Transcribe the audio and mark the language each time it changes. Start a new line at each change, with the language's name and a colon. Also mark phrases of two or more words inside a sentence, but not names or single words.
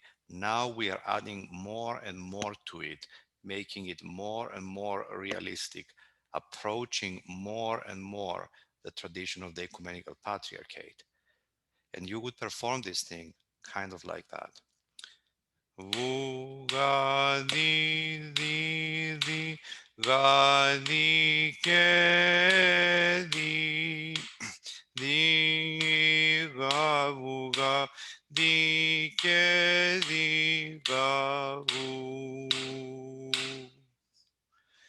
English: Now we are adding more and more to it, making it more and more realistic, approaching more and more the tradition of the ecumenical patriarchate. And you would perform this thing kind of like that. Vu ga di ga di ke di ga vu ga di ke di ga vu.